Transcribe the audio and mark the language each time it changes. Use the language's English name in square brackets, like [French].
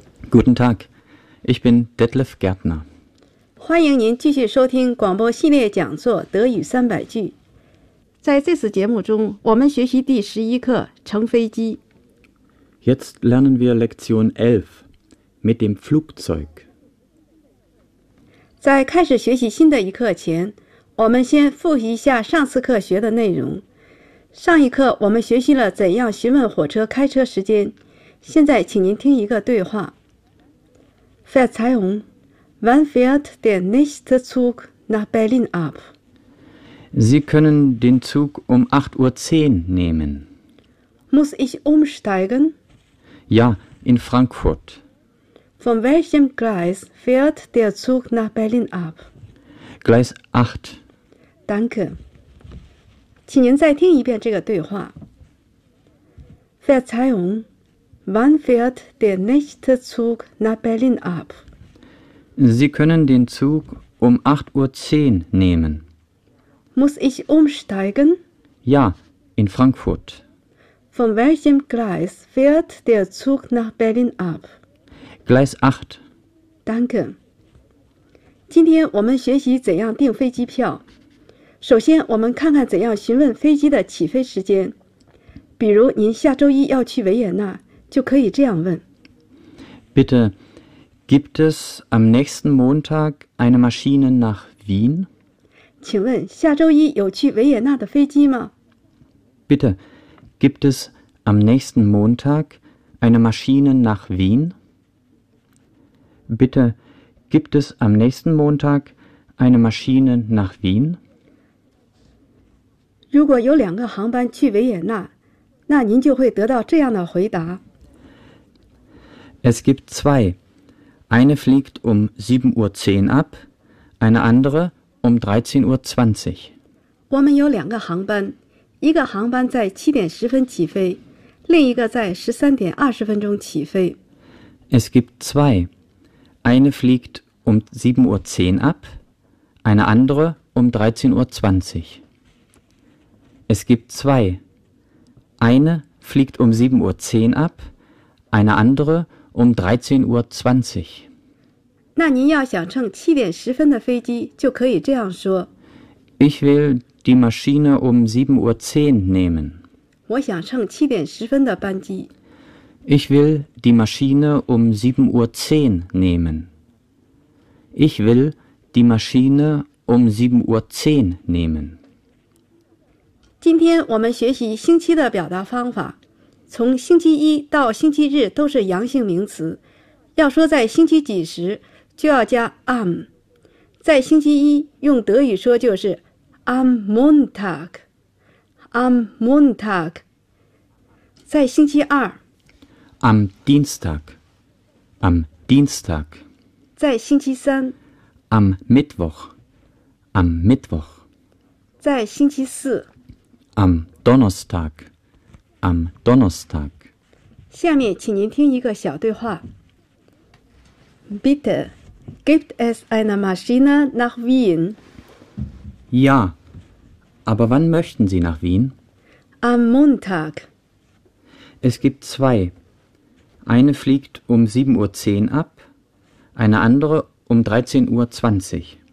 [German] Guten Tag, ich bin Detlef Gärtner. [Chinese] 欢迎您继续收听广播系列讲座《德语三百句》。在这次节目中，我们学习第十一课《乘飞机》。 [German] Jetzt lernen wir Lektion 11 mit dem Flugzeug. [Chinese] 在开始学习新的一课前，我们先复习一下上次课学的内容。上一课我们学习了怎样询问火车开车时间，现在请您听一个对话。 [German] Verzeihung, wann fährt der nächste Zug nach Berlin ab? Sie können den Zug um 8.10 Uhr nehmen. Muss ich umsteigen? Ja, in Frankfurt. Von welchem Gleis fährt der Zug nach Berlin ab? Gleis 8. Danke. [Chinese] 请您再听一遍这个对话。 [German] Verzeihung, wann fährt der nächste Zug nach Berlin ab? Sie können den Zug um 8.10 Uhr nehmen. Muss ich umsteigen? Ja, in Frankfurt. Von welchem Gleis fährt der Zug nach Berlin ab? Gleis 8. Danke. [Chinese] 今天我们学习怎样订飞机票。首先我们看看怎样询问飞机的起飞时间。比如您下周一要去维也纳，就可以这样问。 [German] Bitte, gibt es am nächsten Montag eine Maschine nach Wien? [Chinese] 请问下周一有去维也纳的飞机吗？ [German] Bitte, gibt es am nächsten Montag eine Maschine nach Wien? Bitte, gibt es am nächsten Montag eine Maschine nach Wien? [Chinese] 如果有两个航班去维也纳，那您就会得到这样的回答。 [German] Es gibt zwei. Eine fliegt um 7.10 Uhr ab, eine andere um 13.20 Uhr. [Chinese] 我们有两个航班，一个航班在7:10起飞，另一个在13:20起飞。 [German] Es gibt zwei. Eine fliegt um 7.10 Uhr ab, eine andere um 13.20 Uhr. Es gibt zwei. Eine fliegt um 7.10 Uhr ab, eine andere um 13.20 Uhr. [Chinese] 那您要想乘7:10的飞机，就可以这样说。 [German] Ich will die Maschine um 7.10 Uhr nehmen. [Chinese] 我想乘7:10的班机。 [German] Ich will die Maschine um 7.10 Uhr nehmen. Ich will die Maschine um 7.10 Uhr nehmen. [Chinese] 今天我们学习星期的表达方法，从星期一到星期日都是阳性名词，要说在星期几时就要加 am。在星期一用德语说就是 [German] am Montag, am Montag。 [Chinese] 在星期二 [German] am Dienstag, am Dienstag。 [Chinese] 在星期三 [German] am Mittwoch, am Mittwoch。 [Chinese] 在星期四 [German] Am Donnerstag, am Donnerstag. [Chinese] 下面请您听一个小对话。 [German] Bitte, gibt es eine Maschine nach Wien? Ja, aber wann möchten Sie nach Wien? Am Montag. Es gibt zwei. Eine fliegt um 7.10 Uhr ab, eine andere um 13.20 Uhr.